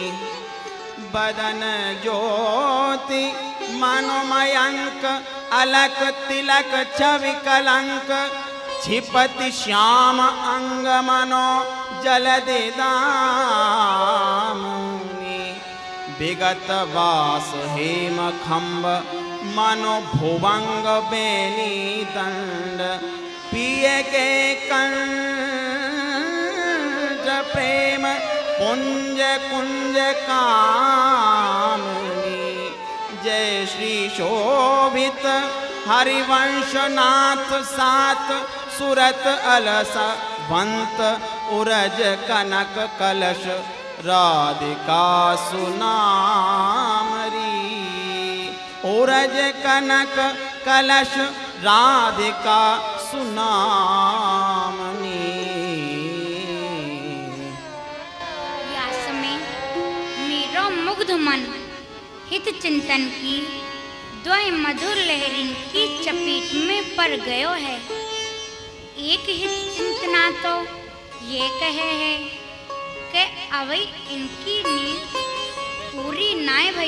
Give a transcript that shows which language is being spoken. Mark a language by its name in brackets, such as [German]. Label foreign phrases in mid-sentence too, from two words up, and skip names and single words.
[Braj] बदन ज्योति मनोमयंक, अलक तिलक छवि कलंक। छिपति श्याम अंग मनो जलदि दामिनी। विगत वास हेम खंब, मनो भुवंग बेनी दंड। पिए के कंज प्रेम पुंज कुंज कामिनी। जय श्री शोभित हरिवंशनाथ सात। सुरत अलस वंत, उरज कनक कलश। राधिका सुनामरी, उरज कनक कलश। राधिका सुनामनी। व्यास में मेरो मुग्ध मन हित चिंतन की द्वय मधुर लहरिन की चपेट में पड़ गयो है। एक हित चिंतना तो ये कहे है कि अवै इनकी नींद पूरी नाय भई।